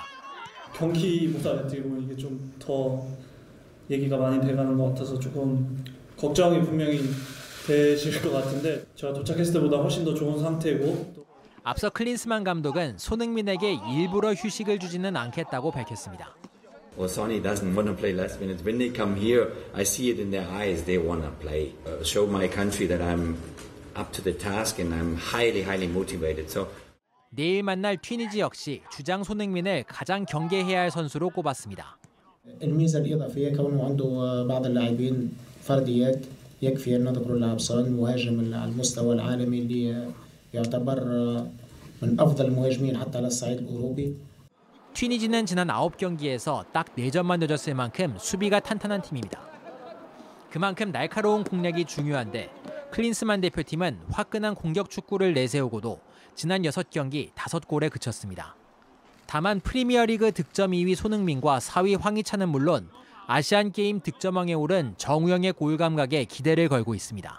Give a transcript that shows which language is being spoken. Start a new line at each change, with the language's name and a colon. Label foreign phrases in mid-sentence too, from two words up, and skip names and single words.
Korean: 경기보다 이게 좀 더 얘기가 많이 돼가는 것 같아서 조금 걱정이 분명히 되실 것 같은데 제가 도착했을 때보다 훨씬 더 좋은 상태고. 앞서 클린스만 감독은 손흥민에게 일부러 휴식을 주지는 않겠다고 밝혔습니다.
English: Well, Sonny doesn't want to play last minutes. When they come here, I see it in their eyes. They want to play. Show my country that I'm up to the task and I'm highly motivated. So.
Korean: 내일 만날 튀니지 역시 주장 손흥민을 가장 경계해야 할 선수로 꼽았습니다.
Arabic: الميزة الإضافية كونه عنده بعض اللاعبين فرديات يكفي أن نذكر اللاعب سون مهاجم على المستوى العالمي اللي يعتبر من أفضل المهاجمين حتى على الصعيد الأوروبي.
Korean: 튀니지는 지난 9경기에서 딱 4점만 내줬을 만큼 수비가 탄탄한 팀입니다. 그만큼 날카로운 공략이 중요한데 클린스만 대표팀은 화끈한 공격 축구를 내세우고도 지난 6경기 5골에 그쳤습니다. 다만 프리미어리그 득점 2위 손흥민과 4위 황희찬은 물론 아시안게임 득점왕에 오른 정우영의 골 감각에 기대를 걸고 있습니다.